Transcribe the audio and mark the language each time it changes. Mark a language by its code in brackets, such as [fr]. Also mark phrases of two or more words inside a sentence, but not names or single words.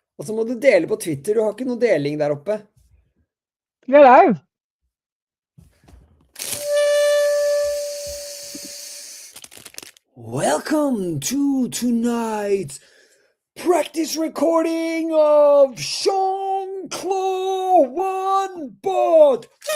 [no] Og så må du dele på Twitter. Du har ikke noe deling der oppe. [en] You're live. Welcome to tonight's practice recording of Jean-Claude One Bot.